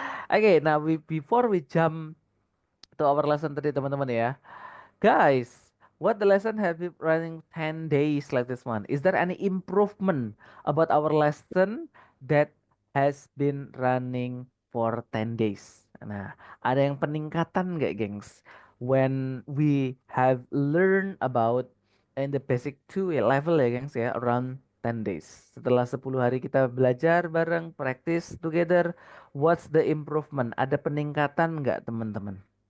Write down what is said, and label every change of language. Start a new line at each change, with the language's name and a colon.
English: Oke, nah before we jump to our lesson
Indonesian: tadi teman-teman ya.
English: Guys, what the lesson have been running 10 days like this one? Is there any improvement about our lesson that has been running for 10 days?
Indonesian: Nah, ada yang peningkatan nggak, gengs?
English: When we have learned about in the basic 2 level ya, gengs ya, around 10 days.
Indonesian: Setelah 10 hari kita belajar bareng,
English: practice together, what's the improvement?
Indonesian: Ada peningkatan nggak, teman-teman?